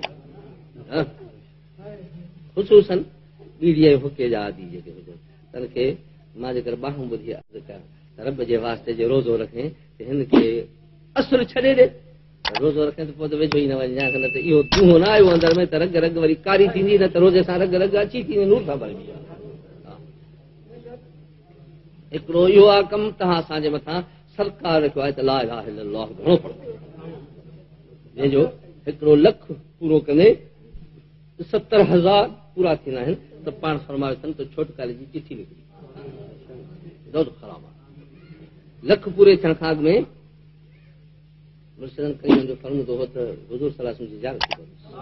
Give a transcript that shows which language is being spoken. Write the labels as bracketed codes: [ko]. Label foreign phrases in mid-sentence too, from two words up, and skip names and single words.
[sd] ख़ुशूसन ॿीड़ीअ हुके जा आदि जेके हुजनि तन खे मां जेकर ॿाहूं ॿुधी अर्ज़ु कयां त रब जे वास्ते जे रोज़ो रखे त हिन खे असुर छॾे ॾे रोज़ो रखे त पोइ त वेझो ई न वञे न त इहो दूंहो न आयो अंदरि में त रग रग वरी कारी थींदी न त रोज़े सां रग रग अची थींदी नूर सां भरबी आहे हिकिड़ो इहो आहे कमु तव्हां असांजे मथां सरकार रखियो आहे त [ar] لا إله إلا الله [sd] घणो पढ़ो जंहिंजो हिकिड़ो लख पूरो कंदे 70,000 पूरा थींदा आहिनि त पाण फरमायो अथनि त छोटकारे जी चिठी निकिरी ॾाढो ख़राबु आहे लख पूरे थियण खां अॻु में मुर्शिदनि करीम जो फरमूदो हो त हुज़ूर [ar] صلى الله عليه وسلم [sd] जी ज़ियारत करो